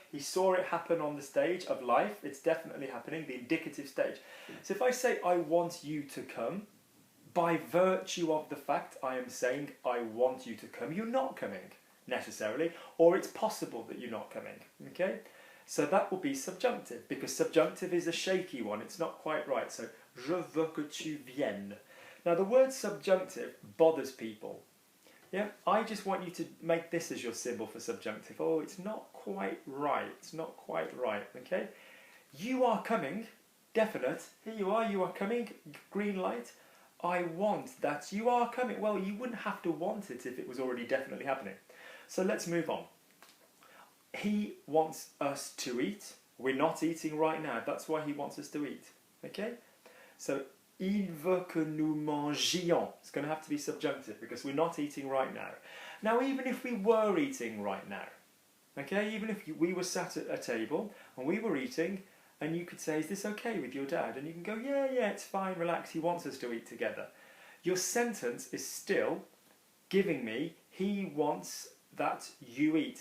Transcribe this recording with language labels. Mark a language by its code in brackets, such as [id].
[en] He saw it happen on the stage of life. It's definitely happening, the indicative stage. So if I say, I want you to come, by virtue of the fact I am saying I want you to come, you're not coming, necessarily, or it's possible that you're not coming, okay? So that will be subjunctive, because subjunctive is a shaky one. It's not quite right. [fr] So, je veux que tu viennes. [en] Now, the word subjunctive bothers people. Yeah, I just want you to make this as your symbol for subjunctive. Oh, it's not quite right. It's not quite right, okay? You are coming, definite. Here you are coming, green light. I want that you are coming. Well, you wouldn't have to want it if it was already definitely happening. So let's move on. He wants us to eat. We're not eating right now. That's why he wants us to eat, okay? [fr] So, il veut que nous mangions. [en] It's going to have to be subjunctive because we're not eating right now. Now, even if we were eating right now, okay, even if we were sat at a table and we were eating, and you could say, is this okay with your dad? And you can go, yeah, it's fine, relax, he wants us to eat together. Your sentence is still giving me, he wants that you eat.